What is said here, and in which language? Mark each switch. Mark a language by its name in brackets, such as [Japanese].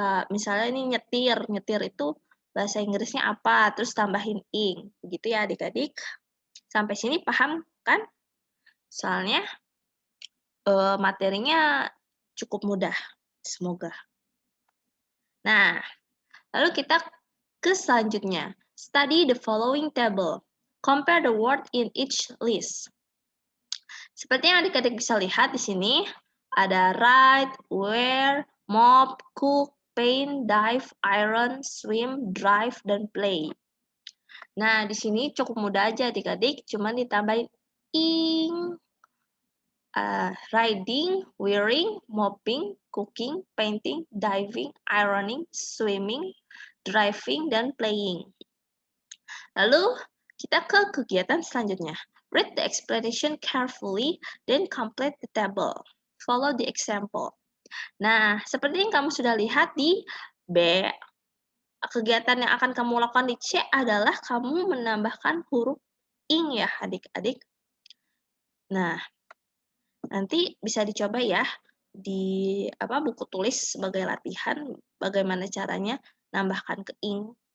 [Indonesian] Misalnya ini nyetir. Nyetir itu bahasa Inggrisnya apa? Terus tambahin ing. Begitu ya adik-adik. Sampai sini paham kan? Soalnya materinya cukup mudah, semoga. Nah, lalu kita ke selanjutnya. [English] Study the following table. Compare the word in each list. [Indonesian] Seperti yang adik-adik bisa lihat di sini, ada [English] write, wear, mop, cook, paint, dive, iron, swim, drive, dan [Indonesian] play. Nah, di sini cukup mudah aja adik-adik, cuma ditambahin ing, [English] riding, wearing, mopping, cooking, painting, diving, ironing, swimming, driving, [Indonesian] dan playing. Lalu kita ke kegiatan selanjutnya. [English] Read the explanation carefully, then complete the table. Follow the example. [Indonesian] Nah, seperti yang kamu sudah lihat di B, kegiatan yang akan kamu lakukan di C adalah kamu menambahkan huruf ing ya adik-adik. Nah, nanti bisa dicoba ya di buku tulis sebagai latihan bagaimana caranya nambahkan ke ing.